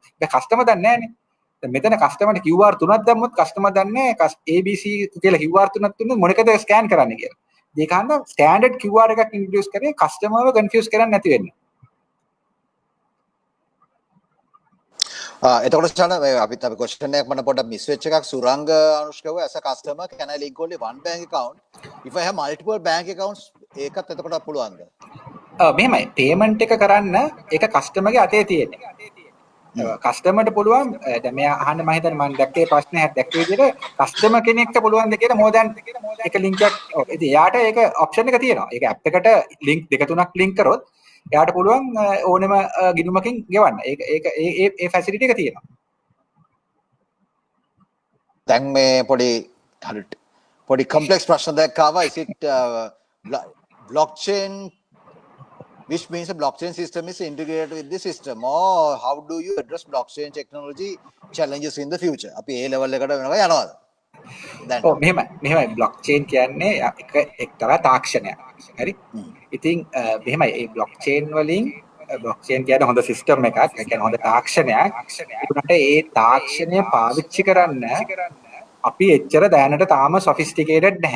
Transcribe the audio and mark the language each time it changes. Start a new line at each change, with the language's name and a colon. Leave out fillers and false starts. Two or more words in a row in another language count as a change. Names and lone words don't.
Sinhala: දැන් කස්ටමර් දන්නේ නැහනේ. දැන් මෙතන කස්ටමර්ට QR තුනක් දැම්මොත් කස්ටමර් දන්නේ ABC කියලා QR තුනක් දුන්නොත් මොන එකද ස්කෑන් කරන්න කියලා. ඒක හන්ද ස්ටෑන්ඩඩ් QR එකක් ඉන්ට්‍රොඩියුස් කරේ කස්ටමර්ව කන්ෆියුස් කරන්නේ නැති වෙන්න. එතකොට චන අපිත් අපි
English: question
Sinhala: එකක් මම පොඩ්ඩක් මිස් වෙච්ච එකක් සුරංග අනුෂ්කව
English: as a customer can I link only one bank account if I have multiple bank accounts
Sinhala: ඒකත් එතකොට පුළුවන්ද? මෙහෙමයි පේමන්ට් එක කරන්න ඒක කස්ටමර්ගේ අතේ තියෙන්නේ. කස්ටමර්ට පුළුවන් දැන් මෙයා අහන්න මම හිතන්නේ මම දැක්කේ ප්‍රශ්නේ දැක්කේ විදිහට කස්ටමර් කෙනෙක්ට පුළුවන් ද කියලා මොදන් එක ලින්ක් එකක් ඉතින් එයාට ඒක ඔප්ෂන් එක තියෙනවා. ඒක ඇප් එකට ලින්ක් දෙක තුනක් ලින්ක් කරොත් එයාට පුළුවන් ඕනෙම ගිණුමකින් ගෙවන්න. ඒක ඒ ෆැසිලිටි එක තියෙනවා. දැන් මේ පොඩි complex ප්‍රශ්න දෙකක් ආවා.
English: Is it blockchain which means a blockchain system is integrated with the system or how do you address blockchain technology challenges in the future?
Sinhala: අපි ඒ level එකට වෙනවා යනවාද? දැන් ඔව් මෙහෙමයි blockchain කියන්නේ එක්තරා තාක්ෂණයක්. හරි? ඉතින් මෙහෙමයි මේ blockchain වලින් blockchain කියන්නේ හොඳ සිස්ටම් එකක්. ඒ කියන්නේ හොඳ තාක්ෂණයක්. ඒකට ඒ තාක්ෂණය පාවිච්චි කරන්න අපි එච්චර දැනට තාම sophisticated නැහැ.